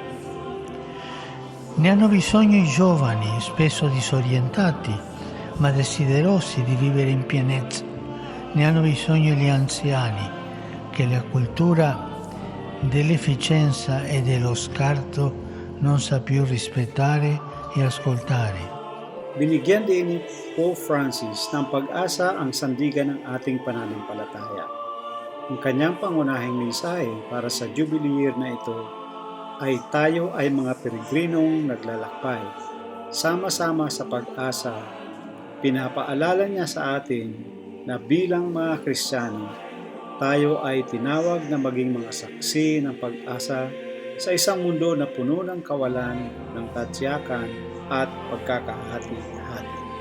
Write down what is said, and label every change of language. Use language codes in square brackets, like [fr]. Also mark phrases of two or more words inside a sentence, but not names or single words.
[it] Ne hanno bisogno i giovani, spesso disorientati, ma desiderosi di vivere in pienezza. Ne hanno bisogno gli anziani, che la cultura dell'efficienza e dello scarto non sa più rispettare e ascoltare. [tl] Binigyan din ni Pope Francis ng pag-asa ang sandigan ng ating pananampalataya. Ang kanyang pangunahing mensahe para sa [en] Jubilee Year [tl] na ito ay tayo ay mga peregrinong naglalakbay. Sama-sama sa pag-asa, pinapaalala niya sa atin na bilang mga Kristiyano, tayo ay tinawag na maging mga saksi ng pag-asa sa isang mundo na puno ng kawalan, ng tatsyakan at pagkakahati-hati.